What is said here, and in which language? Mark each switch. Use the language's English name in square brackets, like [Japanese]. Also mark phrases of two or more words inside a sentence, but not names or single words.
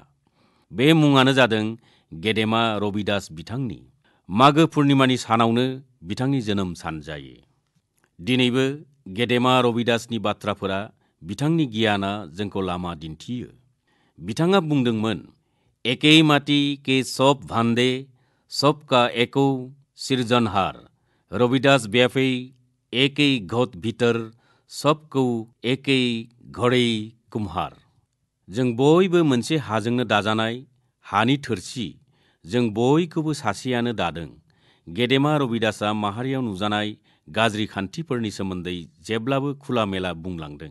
[Bodo] बे मुङानो जादों गेदेमा रबिदास बिथांनि। मागो पुर्निमानि सानावनो बिथांनि जोनोम सान जायो। दिनैबो गेदेमा रबिदासनि बाथ्राफोरा, बिथांनि गियाना जोंखौ लामा दिन्थियो। बिथाङा बुंदोंमोन, [Hindi] एकै माटी के सब भांडे सबका एको सिरजनहार, रबिदास व्यापै एकै घट भीतर सबकौ एकै घड़ै कुम्हार। [Bodo] जों बयबो मोनसे हाजोंनो दाजानाय हानि थोरसि, जों बयखौबो सासेयानो दादों। गेदेमा रबिदासआ माहारियाव नुजानाय गाज्रि खान्थिफोरनि सोमोन्दै जेब्लाबो खुलामेला बुंलांदों।